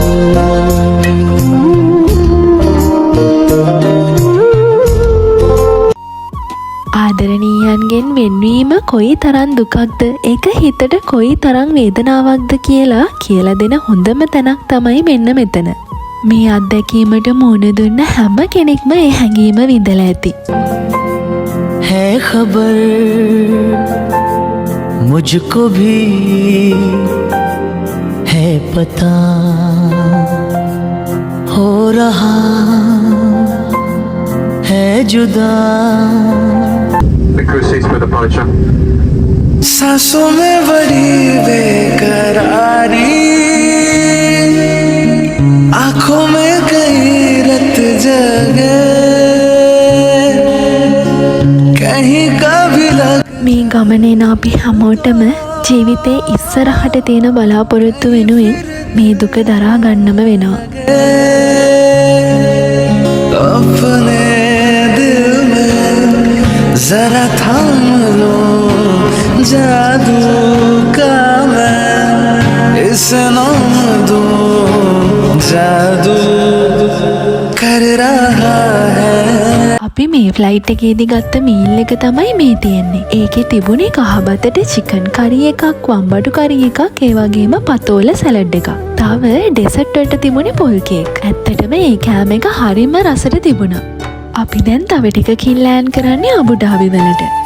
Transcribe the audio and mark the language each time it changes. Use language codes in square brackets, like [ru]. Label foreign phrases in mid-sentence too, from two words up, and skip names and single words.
[si] ආදරණීයන්ගෙන් වෙන්වීම කොයි තරම් දුකක්ද, ඒක හිතට කොයි තරම් වේදනාවක්ද කියලා දෙන හොඳම තැනක් තමයි මෙන්න මෙතන. මේ අත්දැකීමට මුහුණ දුන්න හැම කෙනෙක්ම ඒ හැඟීම විඳලා ඇති. [hi] है खबर मुझको भी है पता हो रहा है जुदा [en] Cruise 6 for departure. [hi] सांसों में बड़ी बेकरारी आंखों में कई रत जगे कहीं कभी [si] මේ ගමනේන අපි හැමෝටම ජීවිතේ ඉස්සරහට තියෙන බලාපොරොත්තු වෙනුවෙන් මේ දුක දරා ගන්නම වෙනවා. [hi] अपने दिल में जरा थाम लो जादू का मैं इस नाम दो जादू कर रहा है. [si] අපි මේ ෆ්ලයිට් එකේදී ගත්ත මීල් එක තමයි මේ තියෙන්නේ. ඒකේ තිබුණේ කහබතට චිකන් කරි එකක්, වම්බඩු කරි එකක්, ඒ වගේම පතෝල සැලඩ් එකක්. තව ඩෙසර්ට් වලට තිබුණේ පොල් කේක්. ඇත්තටම ඒ කෑම එක හරිම රසට තිබුණා. අපි දැන් තව ටිකකින් ලෑන්ඩ් කරන්නේ අබුඩාබි වලට.